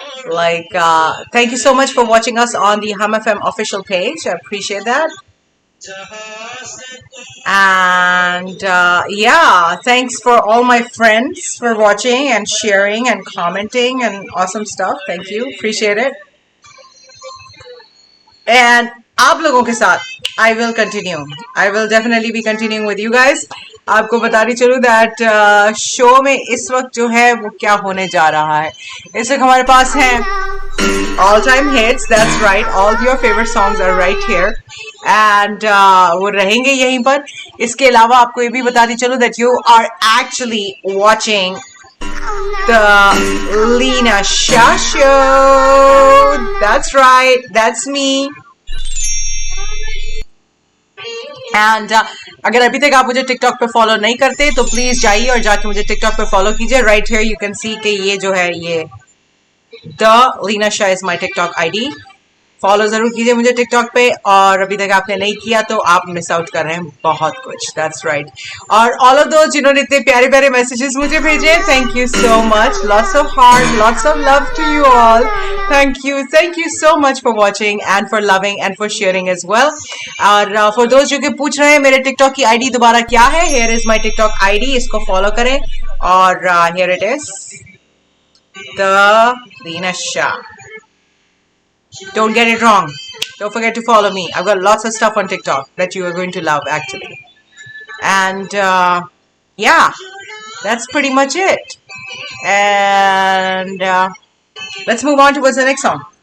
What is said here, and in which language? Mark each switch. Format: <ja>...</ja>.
<en>Like, thank you so much for watching us on the Hum FM official page. I appreciate that. And yeah, thanks for all my friends for watching and sharing and commenting and awesome stuff. Thank you, appreciate it. And</en> <hi>आप लोगों के साथ</hi> <en>I will continue. I will definitely be continuing with you guys.</en> <hi>आपको बतानी चलूँ that show में इस वक्त जो है वो क्या होने जा रहा है. इस वक्त हमारे पास है</hi> <en>all time hits. That's right. All your favorite songs are right here.</en> <hi>And वो रहेंगे यहीं पर. इसके अलावा आपको ये भी बतानी चलूँ</hi> <en>that you are actually watching the Leena Shah Show. That's right. That's me.</en> <hi>And अगर अभी तक आप मुझे टिकटॉक पे फॉलो नहीं करते तो प्लीज जाइए और जाके मुझे टिकटॉक पे फॉलो कीजिए.</hi> <en>right here you can see</en> <hi>कि ये जो है ये</hi> <en>The Leena Shah is my TikTok ID.</en> <hi>Follow जरूर कीजिए मुझे टिकटॉक पे, और अभी तक आपने नहीं किया तो आप मिस आउट कर रहे हैं बहुत कुछ.</hi> <en>That's right.</en> <hi>और</hi> <en>all of those</en> <hi>जिन्होंने इतने प्यारे प्यारे मैसेजेस मुझे भेजे,</hi> <en>Thank you so much. Lots of heart, lots of love to you all. Thank you so much for watching and for loving and for sharing as well.</en> <hi>और for those जो कि पूछ रहे हैं मेरे टिकटॉक की आईडी दोबारा क्या है,</hi> <en>Here is my TikTok ID.</en> <hi>इसको फॉलो करें और</hi> <en>here it is</en> <hi>the Leena Shah.</hi> <en>Don't get it wrong. Don't forget to follow me. I've got lots of stuff on TikTok that you are going to love, actually. And yeah, that's pretty much it. And let's move on towards the next song.</en>